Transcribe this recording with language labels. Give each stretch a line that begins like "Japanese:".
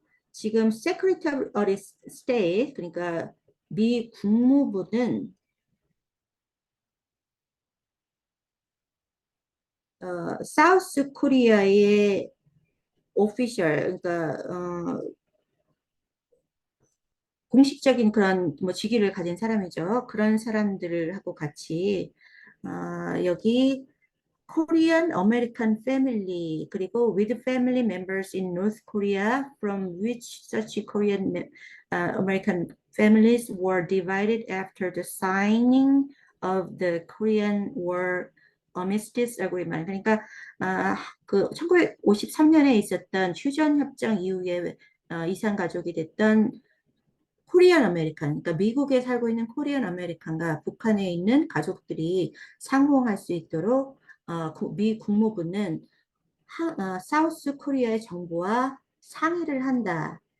Korean: 지금 Secretary of State 그러니까 미 국무부는 사우스 코리아의 오피셜 그러니까 공식적인 그런 뭐 직위를 가진 사람이죠. 그런 사람들을 하고 같이 여기
English: Korean American family
Korean: 그리고
English: with family members in North Korea from which such Korean American families were divided after the signing of the Korean War Armistice Agreement.
Korean: 그러니까 그 1953년에 있었던 휴전 협정 이후에 이산 가족이 됐던 코리안 아메리칸, 그러니까 미국에 살고 있는 코리안 아메리칸과 북한에 있는 가족들이 상봉할 수 있도록 미 국무부는 사우스 코리아의 정부와 상의를 한다.